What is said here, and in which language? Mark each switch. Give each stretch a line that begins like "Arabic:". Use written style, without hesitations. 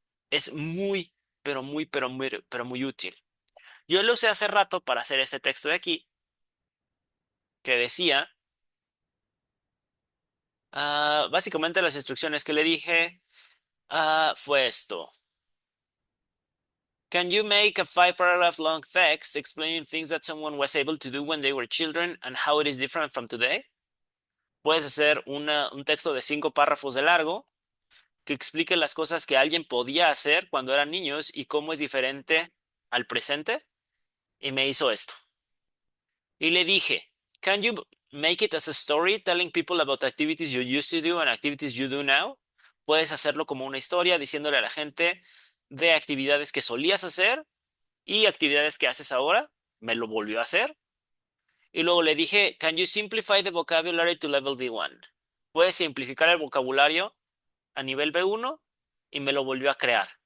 Spanish: Es muy, pero muy útil. Yo lo usé hace rato para hacer este texto de aquí, que decía, básicamente las instrucciones que le dije, fue esto.
English: Can you make a 5 paragraph long text explaining things that someone was able to do when they were children and how it is different from today?
Spanish: Puedes hacer un texto de 5 párrafos de largo que explique las cosas que alguien podía hacer cuando eran niños y cómo es diferente al presente. Y me hizo esto. Y le dije,
English: can you, make it as a story, telling people about activities you used to do and activities you do now.
Spanish: Puedes hacerlo como una historia, diciéndole a la gente de actividades que solías hacer y actividades que haces ahora. Me lo volvió a hacer. Y luego le dije,
English: can you simplify the vocabulary to level B1?
Spanish: Puedes simplificar el vocabulario a nivel B1 y me lo volvió a crear.